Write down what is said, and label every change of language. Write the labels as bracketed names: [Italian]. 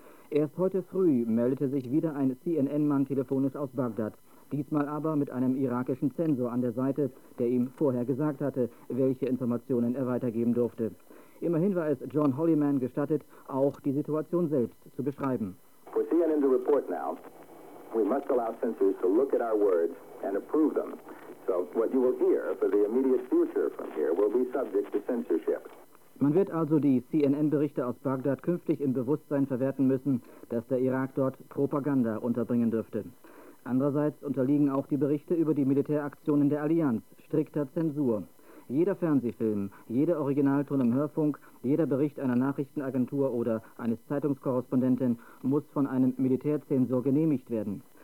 [German] Erst heute früh meldete sich wieder ein CNN-Mann telefonisch aus Bagdad, diesmal aber mit einem irakischen Zensor an der Seite, der ihm vorher gesagt hatte, welche Informationen er weitergeben durfte. Immerhin war es John Holliman gestattet, auch die Situation selbst zu beschreiben. [English] For CNN to report now, we must allow censors to look at our words and approve them. So what you will hear for the immediate future from here will be subject to censorship. [German] Man wird also die CNN-Berichte aus Bagdad künftig im Bewusstsein verwerten müssen, dass der Irak dort Propaganda unterbringen dürfte. Andererseits unterliegen auch die Berichte über die Militäraktionen der Allianz strikter Zensur. Jeder Fernsehfilm, jeder Originalton im Hörfunk, jeder Bericht einer Nachrichtenagentur oder eines Zeitungskorrespondenten muss von einem Militärzensor genehmigt werden.